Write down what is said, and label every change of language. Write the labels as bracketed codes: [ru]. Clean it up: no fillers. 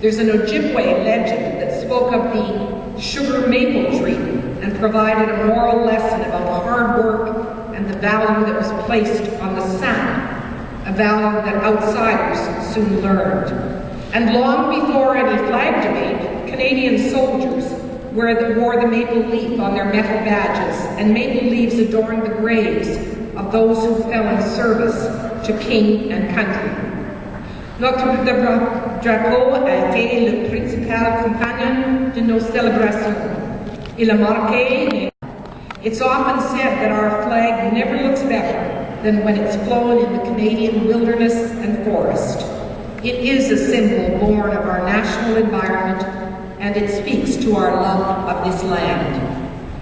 [en] There's an Ojibwe legend that spoke of the sugar maple tree and provided a moral lesson about hard work and the value that was placed on the sap, a value that outsiders soon learned. And long before any flag debate, Canadian soldiers wore the maple leaf on their metal badges, and maple leaves adorned the graves of those who fell in service to king and country. [fr] Notre drapeau a été le principal compagnon de nos célébrations. Il a marqué. [en] It's often said that our flag never looks better than when it's flown in the Canadian wilderness and forest. It is a symbol born of our national environment, and it speaks to our love of this land.